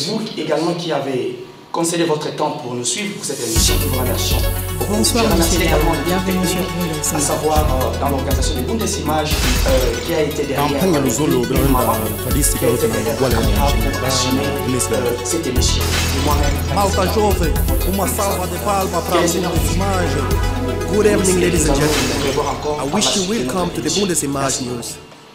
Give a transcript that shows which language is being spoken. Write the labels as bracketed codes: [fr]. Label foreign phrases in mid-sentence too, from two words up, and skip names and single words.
[fr] Et vous également qui avez concéder votre temps pour nous suivre pour cette émission. Nous vous remercions. Bonsoir, je remercie monsieur. également Bienvenue sur à savoir dans l'organisation des Bundesimages qui a été derrière cette émission. [pt] Malta jovem, uma salva de palmas para a Bundesimage. [en] Good evening, ladies and gentlemen. I wish you welcome to the Bundesimage News.